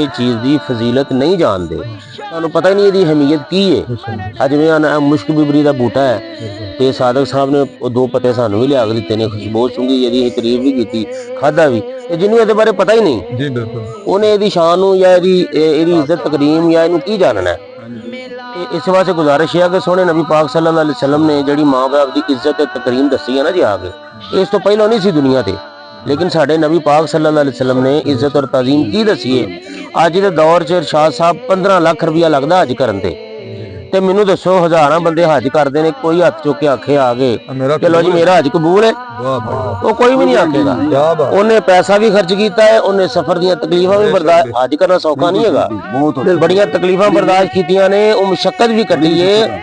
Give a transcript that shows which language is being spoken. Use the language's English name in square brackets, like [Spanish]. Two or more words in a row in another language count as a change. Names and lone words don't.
[Punjabi] ਚੀਜ਼ ਦੀ ਫਜ਼ੀਲਤ ਨਹੀਂ ਜਾਣਦੇ ਤੁਹਾਨੂੰ ਪਤਾ ਹੀ ਨਹੀਂ ਇਹਦੀ ਅਹਿਮੀਅਤ ਕੀ ਹੈ ਜਿਵੇਂ ਮੁਸ਼ਕ ਬਿਬਰੀ ਦਾ ਬੂਟਾ ਹੈ ਤੇ ਸਾਦਕ ਸਾਹਿਬ ਨੇ ਉਹ 2 ਪੱਤੇ ਸਾਨੂੰ ਵੀ ਲਿਆ ਕੇ ਦਿੱਤੇ ਨੇ ਖੁਸ਼ਬੂ ਚੁੰਗੀ ਇਹਦੀ ਤਾਰੀਫ ਵੀ ਕੀਤੀ ਖਾਦਾ ਵੀ ਤੇ ਜਿਹਨੂੰ ਇਹਦੇ ਬਾਰੇ ਪਤਾ ਹੀ ਨਹੀਂ ਜੀ ਬਿਲਕੁਲ ਉਹਨੇ ਇਹਦੀ ਸ਼ਾਨ ਨੂੰ ਜਾਂ ਇਹਦੀ ਇੱਜ਼ਤ ਤਕਰੀਮ ਜਾਂ ਇਹਨੂੰ ਕੀ ਜਾਣਨਾ ਹੈ ਇਸ ਵਾਸਤੇ ਗੁਜ਼ਾਰਿਸ਼ ਹੈ ਕਿ ਸੋਣੇ ਨਬੀ ਪਾਕ [Arabic] صلى الله عليه وسلم [Punjabi] ਨੇ ਜਿਹੜੀ ਮਾਂ ਬਾਪ ਕੀ ਇੱਜ਼ਤ ਤੇ ਤਕਰੀਮ ਦੱਸੀ ਹੈ ਨਾ ਜੀ ਆਗੇ ਇਸ ਤੋ ਪਹਿਲੇ ਨਹੀਂ ਸੀ ਦੁਨੀਆ ਤੇ ਲੇਕਿਨ ਸਾਡੇ ਨਬੀ ਪਾਕ [Arabic] صلى الله عليه وسلم [Punjabi] ਨੇ ਇੱਜ਼ਤ ਔਰ ਤਾਜ਼ੀਮ ਕੀ ਦੱਸੀ ਹੈ ਅੱਜ ਦੇ ਦੌਰ ਚ ਇਰਸ਼ਾਦ ਸਾਹਬ 15 ਲੱਖ ਰੁਪਈਆ ਲੱਗਦਾ ਅੱਜ ਕਰਨ ਤੇ ਤੇ ਮੈਨੂੰ ਦੱਸੋ ਹਜ਼ਾਰਾਂ ਬੰਦੇ ਹੱਜ ਕਰਦੇ ਨੇ, ਕੋਈ ਹੱਥ ਚੁੱਕ ਕੇ ਆਖੇ ਆ ਗਏ ਚਲੋ ਜੀ ਮੇਰਾ ਹੱਜ ਕਬੂਲ ਹੈ? ਉਹ ਕੋਈ ਵੀ ਨਹੀਂ ਆਖੇਗਾ। ਉਹਨੇ ਪੈਸਾ ਵੀ ਖਰਚ ਕੀਤਾ ਹੈ, ਉਹਨੇ ਸਫ਼ਰ ਦੀਆਂ ਤਕਲੀਫਾਂ ਵੀ ਬਰਦਾਸ਼ਤ, ਹੱਜ ਕਰਨਾ ਸੌਖਾ ਨਹੀਂ ਹੈਗਾ, ਬੜੀਆਂ ਤਕਲੀਫਾਂ ਬਰਦਾਸ਼ਤ ਕੀਤੀਆਂ ਨੇ, ਉਹ ਮੁਸ਼ੱਕਤ ਵੀ ਕੱਢੀ ਏ।